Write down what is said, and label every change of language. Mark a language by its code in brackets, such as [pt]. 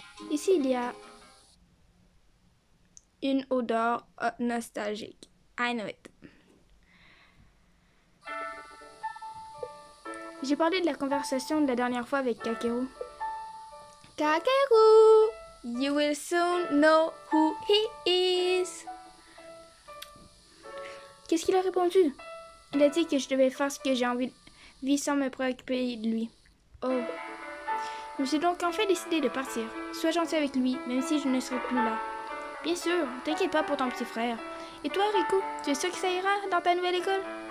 [fr] Ici, il y a une odeur nostalgique. [en] I know it. [fr] J'ai parlé de la conversation de la dernière fois avec Kakeru. Kakeru! [en] You will soon know who he is. [fr] Qu'est-ce qu'il a répondu? Il a dit que je devais faire ce que j'ai envie sans me préoccuper de lui. Oh. Je me suis donc enfin décidé de partir. Sois gentil avec lui, même si je ne serai plus là. Bien sûr, t'inquiète pas pour ton petit frère. Et toi, Riku, tu es sûr que ça ira dans ta nouvelle école?